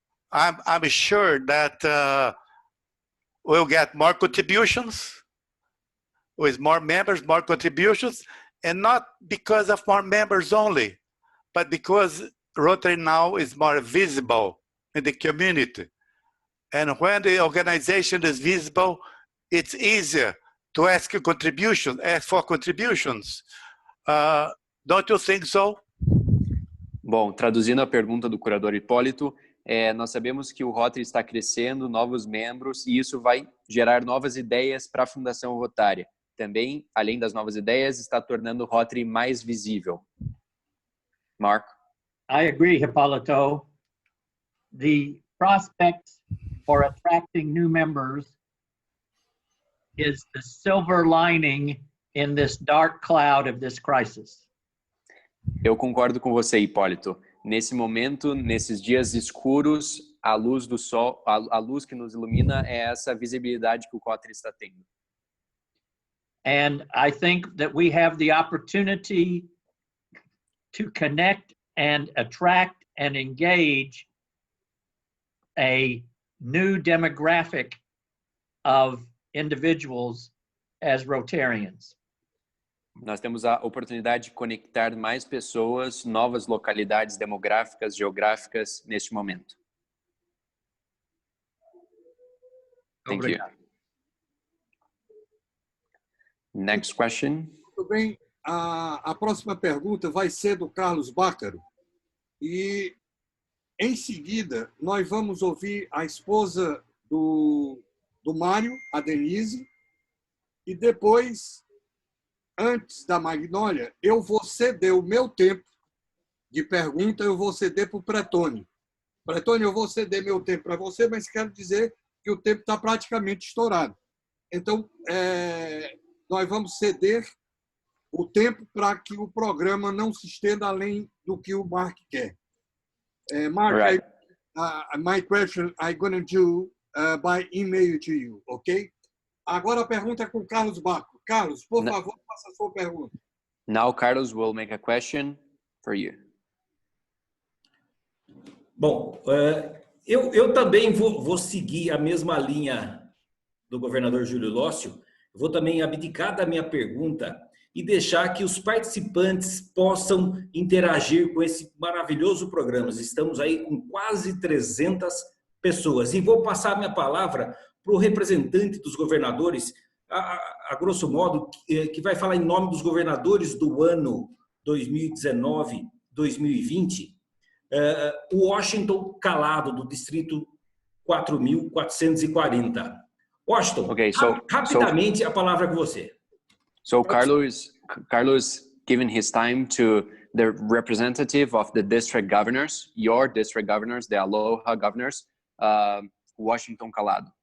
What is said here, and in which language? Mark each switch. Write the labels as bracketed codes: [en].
[en] I'm sure that we'll get more contributions, with more members, more contributions, and not because of more members only, but because Rotary now is more visible in the community. And when the organization is visible, it's easier to ask for contributions. Don't you think so? [pt] Bom, traduzindo a pergunta do curador Hipólito, nós sabemos que o Rotary está crescendo, novos membros, e isso vai gerar novas ideias para a Fundação Rotária. Também, além das novas ideias, está tornando o Rotary mais visível. Mark? [en] I agree, Hipólito. The prospects for attracting new members is the silver lining in this dark cloud of this crisis. [pt] Eu concordo com você, Hipólito. Nesse momento, nesses dias escuros, a luz do sol, a luz que nos ilumina é essa visibilidade que o Rotary está tendo. [en] And I think that we have the opportunity to connect and attract and engage a new demographic of individuals as Rotarians. [pt] Nós temos a oportunidade de conectar mais pessoas, novas localidades demográficas, geográficas, neste momento. [en] Thank you. Next question. [pt] Muito bem. A próxima pergunta vai ser do Carlos Bácaro. E, em seguida, nós vamos ouvir a esposa do Mário, a Denise, e depois, antes da Magnólia, eu vou ceder o meu tempo de pergunta, eu vou ceder para o Pretônio. Pretônio, eu vou ceder meu tempo para você, mas quero dizer que o tempo está praticamente estourado. Então, nós vamos ceder o tempo para que o programa não se estenda além do que o Mark quer. Mark, [en] Right. My question I'm going to do by email to you, ok? [pt] Agora a pergunta é com o Carlos Baco. Carlos, por favor, faça a sua pergunta. [en] Now Carlos will make a question for you. [pt] Bom, eu também vou seguir a mesma linha do governador Júlio Lócio. Vou também abdicar da minha pergunta e deixar que os participantes possam interagir com esse maravilhoso programa. Estamos aí com quase 300 pessoas. E vou passar a minha palavra para o representante dos governadores, a grosso modo, que vai falar em nome dos governadores do ano 2019-2020, o Washington Calado, do distrito 4.440. Washington, [en] Okay, [pt] rapidamente a palavra é com você. [en] So Carlos giving his time to the representative of the district governors, your district governors, the Aloha governors, Washington Calado.